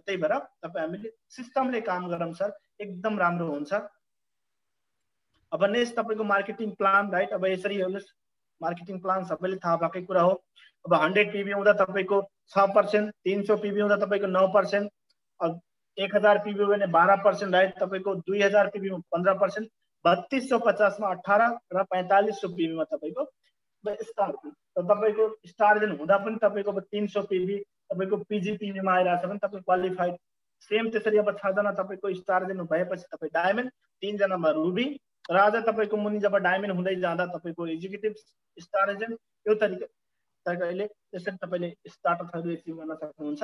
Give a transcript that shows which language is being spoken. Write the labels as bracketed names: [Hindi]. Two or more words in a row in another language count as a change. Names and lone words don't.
[Nepali] त्यही भएर तपाईँ हामीले सिस्टमले काम गरौँ सर, एकदम राम्रो हुन्छ। अब नेक्स्ट तपाईँको [English] marketing plan, [Nepali] राइट? अब यसरी हेर्नुहोस्, [English] marketing plan [Nepali] सबैले थाहा भएकै कुरा हो। अब 100 PV हुँदा तपाईँको 6%, 300 PV हुँदा तपाईँको 9%, अब 1000 PV भने 12%, राइट? तपाईँको 2000 PV में 15%, 3250 में 18 र 4500 PV में तपाईँको स्टार। तपाईँको स्टार जुन हुँदा पनि तपाईँको 300 PV तपाईँको PG PV मा आइरहेछ भने तपाईँ क्वालिफाइड। सेम त्यसरी अब 6 जना तपाईँको स्टार जुन भएपछि तपाईँ डायमन्ड, 3 जनामा रुबी, र आज तपाईँको मुनि जब डायमन्ड हुँदै जाँदा तपाईँको [English] executive star agent, [Nepali] यो तरिकाले त्यसरी तपाईँले स्टार्टअपहरू एचिभ गर्न सक्नुहुन्छ।